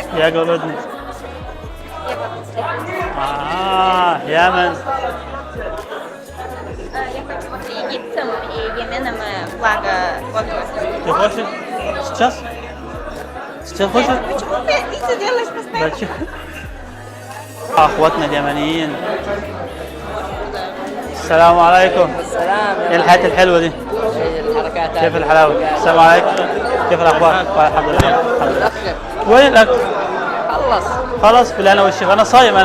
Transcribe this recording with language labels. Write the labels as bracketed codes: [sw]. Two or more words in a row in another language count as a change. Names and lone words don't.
[ru] Я голодный. Ямен. Я хочу вот египтцам и Йеменом флага Ты хочешь? Сейчас? Сейчас хочешь? Почему ты это делаешь постоянно? Зачем? [ar] اخواتنا اليمنيين. السلام عليكم. السلام. ايه الحياة الحلوة دي؟ الحركات كيف الحلاوة؟ السلام عليكم. كيف الاخبار؟ الحمد لله. وين الاكل؟ خلص بالهنا والشفا، انا صايم انا.